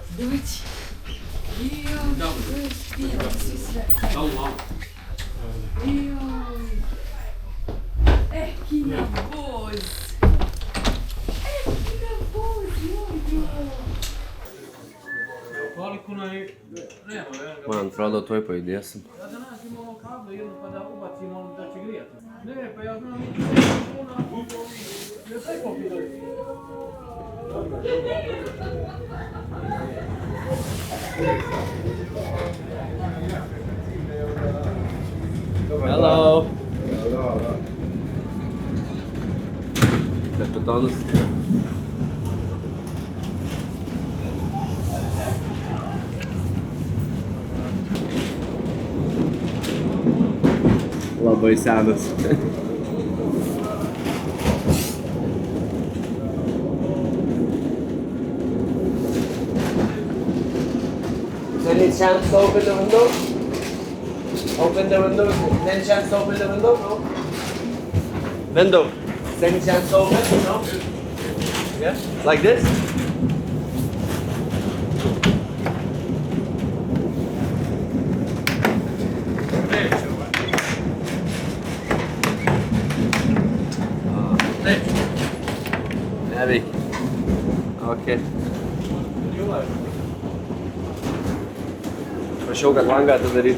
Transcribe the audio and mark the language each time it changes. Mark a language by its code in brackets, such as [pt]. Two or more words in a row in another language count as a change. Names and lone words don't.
[hr] Dođi. Joj, svi sve. Joj. Kina voz. Kina voz, joj. Koliko naj... Nema, [lt] Man atrodo, tuoj pajudėsim. [hr] ja da nađemo ono kablo jedno pa da ubacimo da će grijati. Ne, pa ja znam ja taj popidali. [en] Hello. [lt] Kapitonas. Labai senas. [en] Any chance to open the window? Open the window. Any chance to open the window? No. Window. Any chance to open? No. Yeah. Like this? Heavy. Okay. [lt] Prašiau, kad langą atidaryt.